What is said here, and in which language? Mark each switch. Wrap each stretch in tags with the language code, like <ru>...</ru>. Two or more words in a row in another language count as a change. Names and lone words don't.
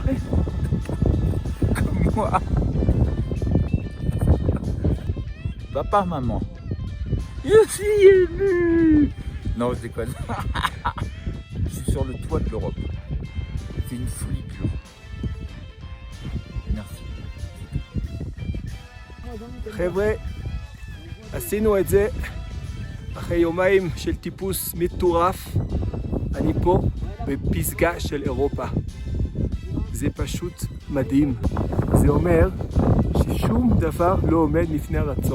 <fr>Comme moi. Papa, maman. Je suis ému. Non, je déconne. Je suis sur le toit de l'Europe. C'est une folie pure. Merci.</fr> <he>חבר'ה, עשינו את זה אחרי יומיים של טיפוס מטורף. אני פה בפסגה של אירופה. זה פשוט מדהים. זה אומר ששום דבר לא עומד לפני הרצון.</he>